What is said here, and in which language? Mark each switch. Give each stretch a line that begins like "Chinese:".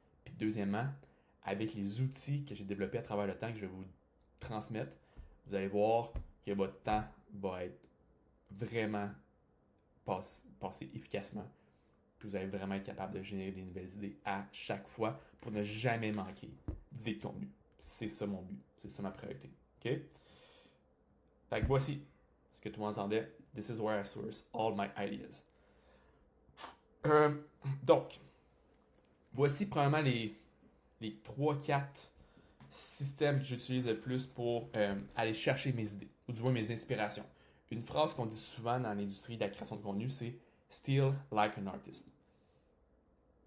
French: Puis deuxièmement, avec les outils que j'ai développés à travers le temps que je vais vous transmettre, vous allez voir que votre temps va être vraiment passé efficacement. Puis vous allez vraiment être capable de générer des nouvelles idées à chaque fois pour ne jamais manquer d'idées de contenu. C'est ça mon but. C'est ça ma priorité. OK? Fait que voici ce que tout le monde entendait.
English: This is where I source all my ideas.
French: Donc, voici probablement les 3-4 systèmes que j'utilise le plus pour aller chercher mes idées, ou du moins mes inspirations. Une phrase qu'on dit souvent dans l'industrie de la création de contenu, c'est «
English: Steal like an artist ».